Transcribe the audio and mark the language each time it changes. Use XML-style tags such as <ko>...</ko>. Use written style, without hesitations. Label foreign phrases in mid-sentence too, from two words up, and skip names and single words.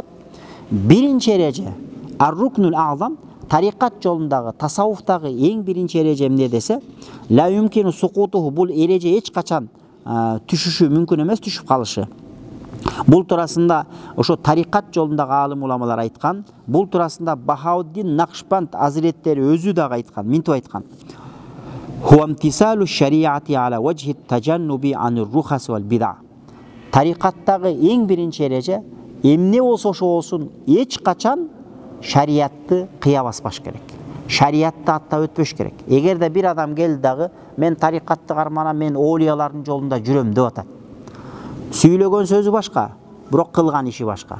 <ky>Биринчи эреже</ky> <ar>الركن الأعظم,</ar> <ky>тарикат жолундагы, тасаввуфтагы эң биринчи эреже эмне десе,</ky> <ar>لا يمكن سقوطه,</ar> <ky>бул эреже эч качан түшүшү мүмкүн эмес, түшүп калышы. Бул турасында ошо тарикат жолундагы аалым уламалар айткан, бул турасында Бахауддин Накшбанд азиреттери өзү дагы айткан, минтип айткан.</ky> <ar>هو امتثال الشريعة على وجه تجنب عن الرخص والبدع.</ar> <ky>Тарикаттагы эң биринчи эреже эмне болсо ошо болсун, эч качан шариятты кыя баспаш керек. Шариятты аттап өтпөш керек. Эгерде бир адам келди дагы, мен тарикатты карманам, мен оолиялардын жолунда жүрөм деп атат. Сүйлөгөн сөзү башка, бирок кылган иши башка.</ky>